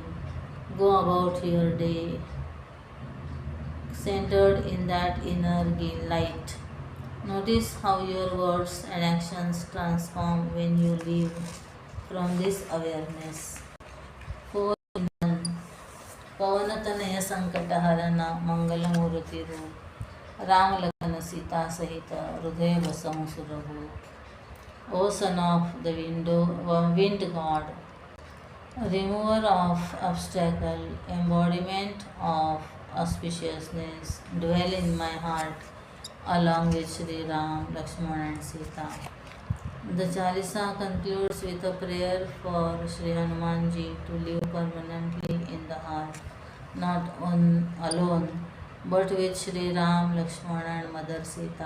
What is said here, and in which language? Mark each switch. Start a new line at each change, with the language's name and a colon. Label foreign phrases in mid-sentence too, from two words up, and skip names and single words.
English: Go about your day centered in that inner light. Notice how your words and actions transform when you live from this awareness. 4 in 1.
Hindi: पवनतनय संकटहरण मंगलमूर्ति रूप राम लखन सीता सहित हृदय बसहु सुरभूप.
English: O son of the wind god, remover of obstacle, embodiment of auspiciousness, dwell in my heart along with Sri Ram, Lakshman and Sita. The Chalisa concludes with a prayer for Sri Hanumanji to live permanently in the heart, not alone, but with Sri Ram, Lakshman and Mother Sita.